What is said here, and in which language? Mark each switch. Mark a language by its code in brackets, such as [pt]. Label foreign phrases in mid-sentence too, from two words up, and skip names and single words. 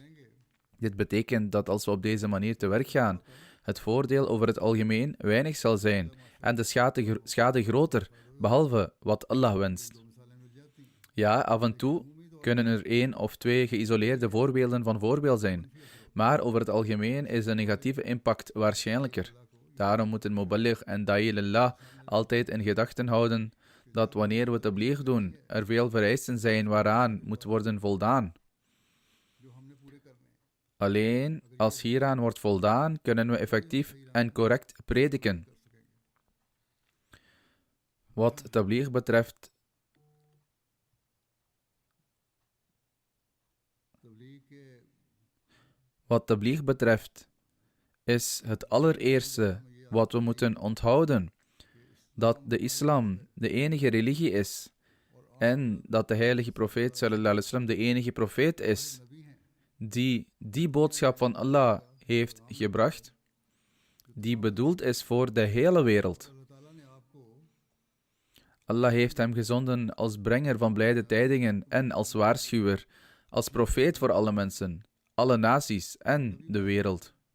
[nl] Dit betekent dat als we op deze manier te werk gaan, het voordeel over het algemeen weinig zal zijn en de schade groter, behalve wat Allah wenst. Ja, af en toe kunnen er 1 of 2 geïsoleerde voorbeelden van voordeel zijn, maar over het algemeen is de negatieve impact waarschijnlijker. Daarom moeten muballigh en [ar] داعي إلى الله [nl] altijd in gedachten houden dat wanneer we tabligh doen, er veel vereisten zijn waaraan moet worden voldaan. Alleen als hieraan wordt voldaan, kunnen we effectief en correct prediken. Wat tabligh betreft, is het allereerste wat we moeten onthouden dat de islam de enige religie is en dat de heilige profeet [ar] صلى الله عليه وسلم [nl] de enige profeet is die boodschap van Allah heeft gebracht, die bedoeld is voor de hele wereld. Allah heeft hem gezonden als brenger van blijde tijdingen en als waarschuwer, als profeet voor alle mensen, alle naties en de wereld.